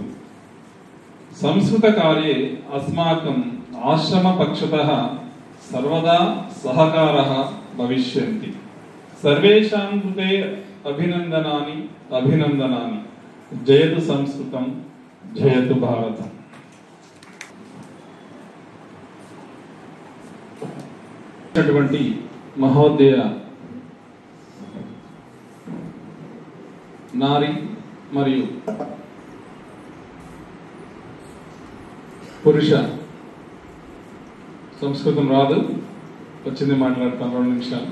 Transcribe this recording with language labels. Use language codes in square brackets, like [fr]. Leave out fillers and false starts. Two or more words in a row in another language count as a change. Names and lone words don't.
[sa] संस्कृत कार्ये अस्माकम् आश्रम पक्षतः सर्वदा सहकारः भविष्यन्ति। सर्वेषां कृते अभिनन्दनानि अभिनन्दनानि। जयतु संस्कृतं, जयतु भारतम्। [te] అటువంటి మహోదయ నారి మరియు పురుష సంస్కృతం రాదు, వచ్చింది మాట్లాడతాను 2 నిమిషాలు.